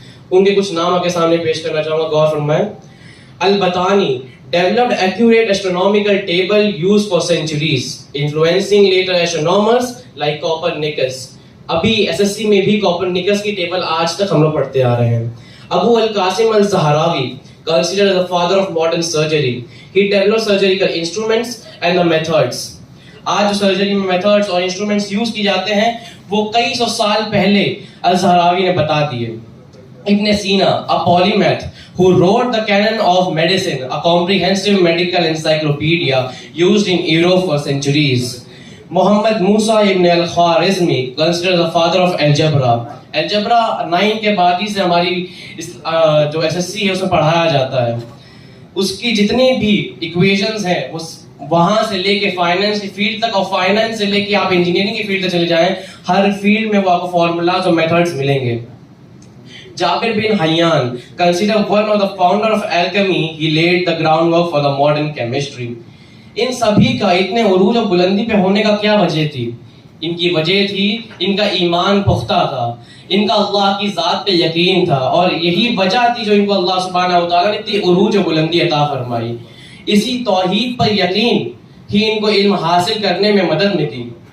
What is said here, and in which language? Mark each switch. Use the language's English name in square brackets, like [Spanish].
[Urdu] ان کے کچھ نام آپ کے سامنے پیش کرنا چاہوں گا, غور فرمائیں. [English] Al Battani developed accurate astronomical table used for centuries, influencing later astronomers like Copernicus. [Urdu] ابھی SSC میں بھی کوپرنیکس کی ٹیبل آج تک ہم لوگ پڑھتے آ رہے ہیں. [English] Abu al Qasim al Zahrawi considered as the father of modern surgery. He developed surgical instruments and the methods. [Urdu] آج جو سرجری میں میتھڈز اور انسٹرومنٹس یوز کی جاتے ہیں وہ کئی سو سال پہلے الزہراوی نے بتا دیے. [English] Ibn Sina, a polymath who wrote the canon of medicine, a comprehensive medical encyclopedia used in Europe for centuries. Muhammad Musa ibn al Khwarizmi, considered the father of algebra. [Urdu] Algebra 9 کے بعد ہی سے ہماری جو SSC ہے اس میں پڑھایا جاتا ہے. اس کی جتنی بھی ایکویشنز ہیں وہاں سے لے کے فائنینس کی فیلڈ تک, اور فائنینس سے لے کے آپ انجینئرنگ کی فیلڈ تک چلے جائیں, ہر فیلڈ میں وہ آپ کو فارمولاز اور میتھڈز ملیں گے. [English] Jabir bin Hayyan, considered one of the founder of alchemy, he laid the groundwork for the modern chemistry. [Urdu] ان سبھی کا اتنے عروج و بلندی پہ ہونے کا کیا وجہ تھی؟ ان کی وجہ تھی ان کا ایمان پختہ تھا, ان کا اللہ کی ذات پہ یقین تھا, اور یہی وجہ تھی جو ان کو اللہ سبحانہ و تعالیٰ نے اتنی عروج و بلندی عطا فرمائی. اسی توحید پر یقین ہی ان کو علم حاصل کرنے میں مدد ملی.